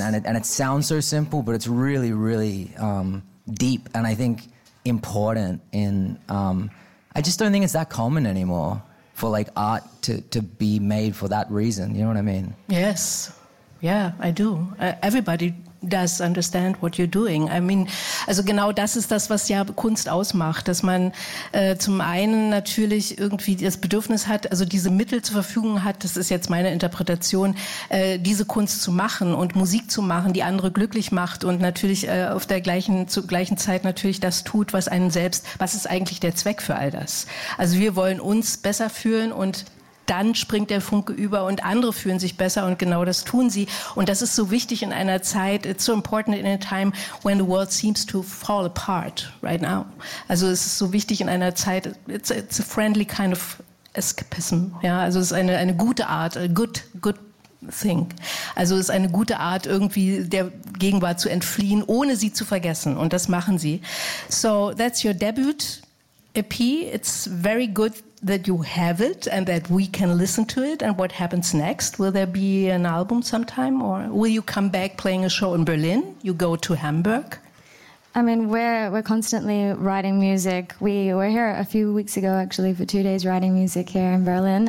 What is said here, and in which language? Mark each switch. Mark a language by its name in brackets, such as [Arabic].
[English] And it sounds so simple, but it's really, really deep. And I think important in, I just don't think it's that common anymore for like art to be made for that reason. You know what I mean? Yes. Yeah, I do. Everybody does understand what you're doing. I mean, [German] also genau das ist das, was ja Kunst ausmacht, dass man zum einen natürlich irgendwie das Bedürfnis hat, also diese Mittel zur Verfügung hat, das ist jetzt meine Interpretation, diese Kunst zu machen und Musik zu machen, die andere glücklich macht und natürlich auf der gleichen, zur gleichen Zeit natürlich das tut, was einen selbst, was ist eigentlich der Zweck für all das? Also wir wollen uns besser fühlen und dann springt der Funke über und andere fühlen sich besser und genau das tun sie. Und das ist so wichtig in einer Zeit, [English] it's so important in a time when the world seems to fall apart right now. [German] Also es ist so wichtig in einer Zeit, [English] it's a friendly kind of escapism. [German] Ja, also es ist eine gute Art, [English] a good thing. [German] Also es ist eine gute Art, irgendwie der Gegenwart zu entfliehen, ohne sie zu vergessen. Und das machen sie. [English] So that's your debut EP. It's very good that you have it and that we can listen to it. And what happens next? Will there be an album sometime, or will you come back playing a show in Berlin? You go to Hamburg? I mean, we're constantly writing music. We were here a few weeks ago, actually, for 2 days writing music here in Berlin.